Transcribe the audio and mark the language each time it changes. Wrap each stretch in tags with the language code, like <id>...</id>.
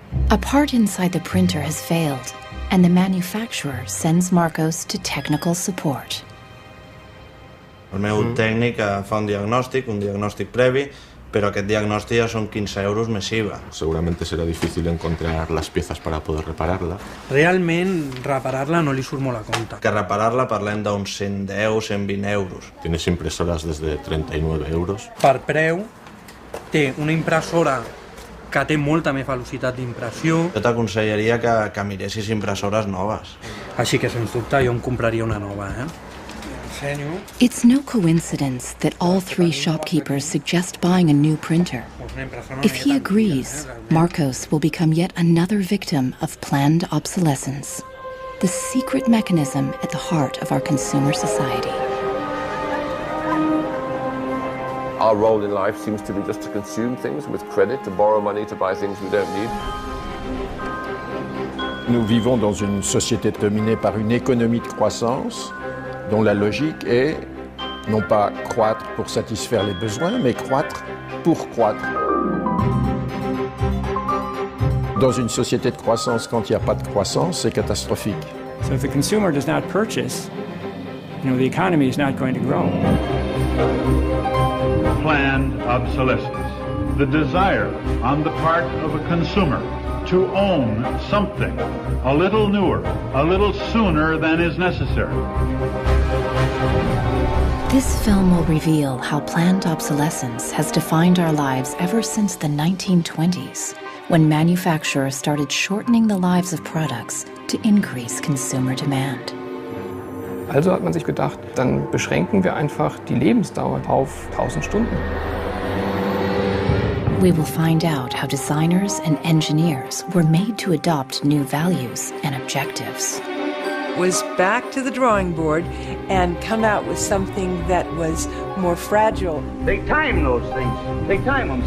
<en>A part inside the printer has failed, and the manufacturer sends Marcos to technical support.</en> <ca>El meu tècnic fa un diagnòstic previ, pero aquest diagnòstic ja són 15 euros més IVA.</ca> <es>Seguramente será difícil encontrar las piezas para poder repararla.</es> <ca>Realment, reparar-la no li surt molt a compte. Que reparar-la parlem d'uns 110, 120 euros.</ca> <es>Tienes impresoras desde 39 euros.</es> <ca>Per preu, té una impressora que té molta més velocitat d'impressió. Jo t'aconsellaria que miressis impressores noves. Així que, sens dubte, jo em compraria una nova,</ca> <en>It's no coincidence that all three shopkeepers suggest buying a new printer. If he agrees, Marcos will become yet another victim of planned obsolescence, the secret mechanism at the heart of our consumer society. Our role in life seems to be just to consume things with credit, to borrow money to buy things we don't need.</en> <fr>Nous vivons dans une société dominée par une économie de croissance dont la logique est non pas croître pour satisfaire les besoins, mais croître pour croître. Dans une société de croissance, quand il n'y a pas de croissance, c'est catastrophique.</fr> <en>So if the consumer does not purchase, the economy is not going to grow. Planned obsolescence, the desire on the part of a consumer to own something a little newer, a little sooner than is necessary. This film will reveal how planned obsolescence has defined our lives ever since the 1920s, when manufacturers started shortening the lives of products to increase consumer demand.</en> <de>Also hat man sich gedacht, dann beschränken wir einfach die Lebensdauer auf 1000 Stunden.</de> <en>We will find out how designers and engineers were made to adopt new values and objectives. Was back to the drawing board and come out with something that was more fragile. They time those things. They time them.</en>